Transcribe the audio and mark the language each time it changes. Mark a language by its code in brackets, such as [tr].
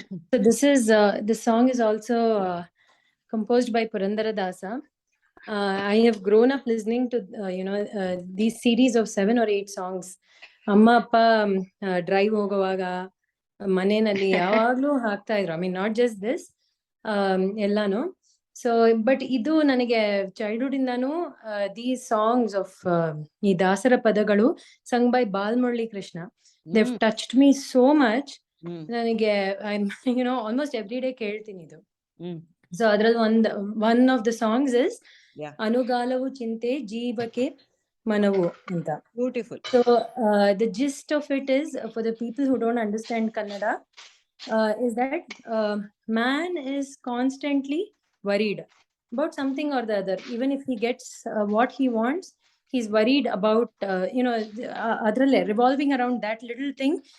[en] So this song is also composed by Purandara Dasa. I have grown up listening to these series of 7 or 8 songs. [kn] Amma appa drive ಹೋಗುವಾಗ ಮನೆಯಲ್ಲಿ ಯಾವಾಗ್ಲೂ ಹಾಕ್ತಾ ಇದ್ರು. [en] I mean not just this, [kn] ಎಲ್ಲಾನು. [en] so but ಇದು ನನಗೆ childhood ಇಂದಾನು ದೀಸ್ ಸಾಂಗ್ಸ್ ಆಫ್ [kn] ಈ ದಾಸರ ಪದಗಳು [en] Sung by Balamurali Krishna, they have touched me so much. [kn] ನನಗೆ ಆಲ್ಮೋಸ್ಟ್ ಎವ್ರಿ ಡೇ ಕೇಳ್ತೀನಿ ಇದು. ಸೊ ಅದ್ರಲ್ಲಿ [en] one of the songs is [kn] ಅನುಗಾಲವು ಚಿಂತೆ ಜೀವಕ್ಕೆ ಮನವು ಅಂತ. [en] Beautiful. So the gist of it is, for the people who don't understand Kannada, is that man is constantly worried about something or the other. Even if he gets what he wants, he's worried about adralle revolving around that little thing.